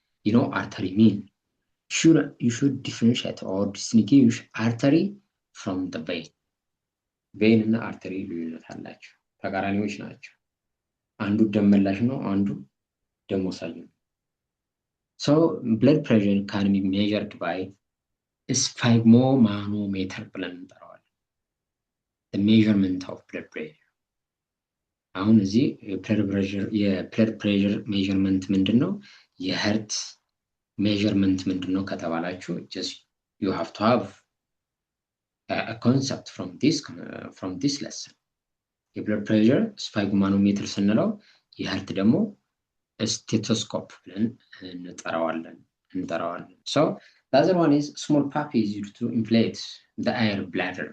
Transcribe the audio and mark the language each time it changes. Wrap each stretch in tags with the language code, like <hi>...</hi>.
<en>You know artery mean you should differentiate or distinguish artery from the vein.</en> <am>vein እና artery ልዩነት አላቸው፣ ተቃራኒዎች ናቸው። አንዱ ደም መላሽ ነው፣ አንዱ ደም ወሳጅ ነው።</am> <en>so blood pressure can be measured by sphygmomanometer</en> <am>ብለን እንጠራዋለን።</am> <en>the measurement of blood pressure</en> <am>አሁን እዚህ የብለድ ፕሬሸር ሜዠርመንት ምንድነው? የሄርት ሜዠርመንት ምንድነው ከተባላችሁ</am> <en>just you have to have a concept from this lesson.</en> <am>የብለድ ፕሬሸር ስፋይግማኖሜትር ስንለው የሄርት ደግሞ ስቴቶስኮፕ ብለን እንጠራዋለን።</am> <en>so the other one is small pump is used to inflate the air bladder.</en>